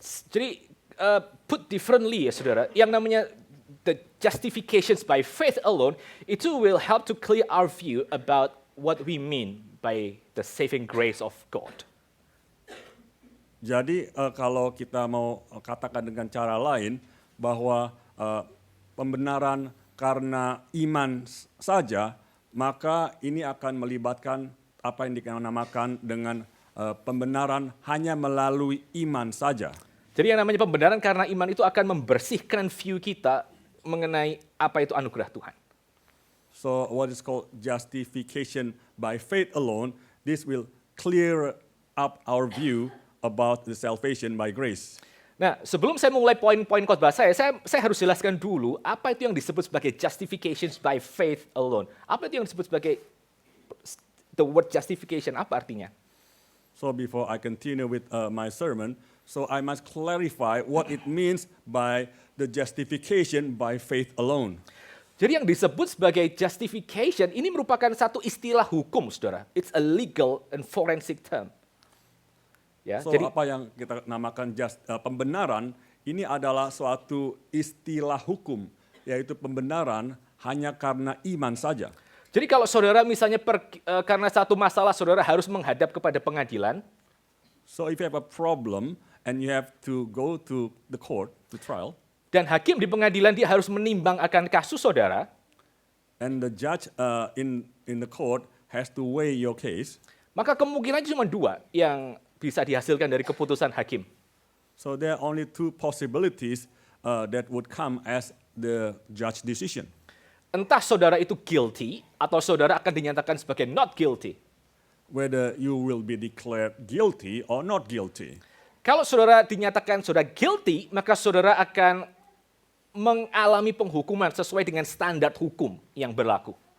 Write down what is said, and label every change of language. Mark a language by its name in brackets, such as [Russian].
[Indonesian] Jadi [English] put differently [Indonesian] ya saudara, yang namanya [English] the justifications by faith alone, [Indonesian] itu [English] will help to clear our view about what we mean by the saving grace of God. [Indonesian] Jadi kalau kita mau katakan dengan cara lain bahwa pembenaran karena iman saja, maka ini akan melibatkan apa yang dinamakan dengan pembenaran hanya melalui iman saja. Jadi yang namanya pembenaran karena iman itu akan membersihkan view kita mengenai apa itu anugerah Tuhan. [English] So what is called justification by faith alone, this will clear up our view about the salvation by grace. [Indonesian] Nah, sebelum saya mulai poin-poin khotbah saya harus jelaskan dulu apa itu yang disebut sebagai justifications by faith alone. Apa itu yang disebut sebagai [English] the word justification, [Indonesian] apa artinya? [English] So before I continue with my sermon, so I must clarify what it means by the justification by faith alone. [Indonesian] Jadi yang disebut sebagai justification ini merupakan satu istilah hukum, saudara. [English] It's a legal and forensic term. Ya, So jadi [Indonesian] apa yang kita namakan pembenaran, ini adalah suatu istilah hukum, yaitu pembenaran hanya karena iman saja. Jadi kalau saudara misalnya karena satu masalah saudara harus menghadap kepada pengadilan, [English] So if you have a problem and you have to go to the court, to trial, [Indonesian] dan hakim di pengadilan dia harus menimbang akan kasus saudara, [English] and the judge in the court has to weigh your case, [Indonesian] maka kemungkinan cuma dua yang bisa dihasilkan dari keputusan hakim. [English] so there are only two possibilities that would come as the judge decision. [Indonesian] Entah saudara itu guilty atau saudara akan dinyatakan sebagai [English] not guilty. Whether you will be declared guilty or not guilty. [Indonesian] Kalau saudara dinyatakan saudara guilty, maka saudara akan mengalami penghukuman sesuai dengan standar hukum yang berlaku.